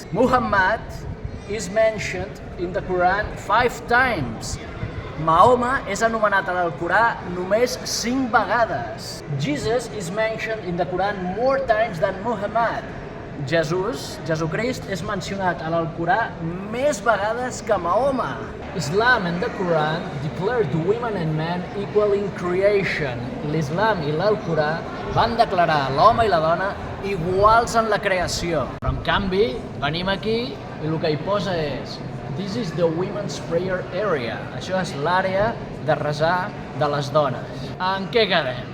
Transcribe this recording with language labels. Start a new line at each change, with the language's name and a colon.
English: Muhammad is mentioned in the Quran 5 times.
Catalan: Mahoma és anomenat a l'Alcorà només 5 vegades.
English: Jesus is mentioned in the Quran more times than Muhammad.
Catalan: Jesucrist, és mencionat a l'Alcorà més vegades que Mahoma.
English: Islam and the Quran declared women and men equal in creation.
Catalan: L'Islam i l'Alcorà van declarar l'home i la dona iguals en la creació. Però en canvi, venim aquí i el que hi posa és
English: "This is the women's prayer area".
Catalan: Això és l'àrea de resar de les dones. En què quedem?